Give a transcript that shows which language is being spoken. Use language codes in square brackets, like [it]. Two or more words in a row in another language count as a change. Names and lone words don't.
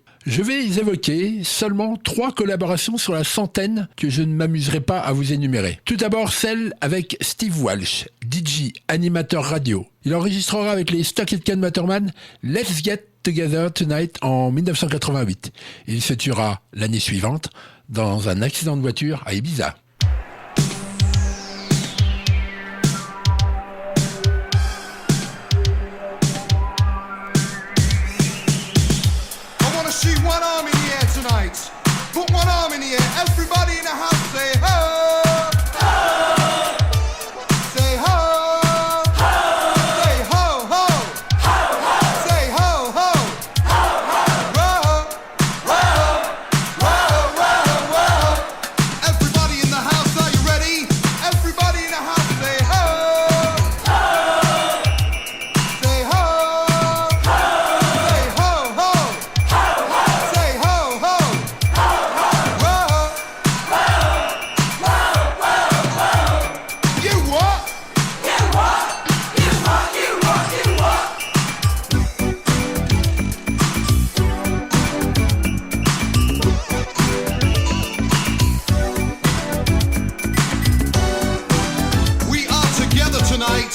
[fr] Je vais évoquer seulement 3 collaborations sur la centaine que je ne m'amuserai pas à vous énumérer. Tout d'abord celle avec Steve Walsh, DJ, animateur radio. Il enregistrera avec les Stock Aitken Waterman Let's Get Together Tonight en 1988. Il se tuera l'année suivante dans un accident de voiture à Ibiza. [en] See one arm in the air tonight. Put one arm in the air. Everybody in the house say ho. Ho. Say ho. Ho. Say ho ho. Ho ho. Say ho ho. Ho ho. Whoa. Whoa. Whoa. Whoa. Whoa. Everybody in the house, are you ready? Everybody in the house say ho. Ho. Say ho. Ho. Say ho ho. Say ho ho, whoa, whoa, whoa, whoa. You what? You what? You what? You what? You what? We are together tonight.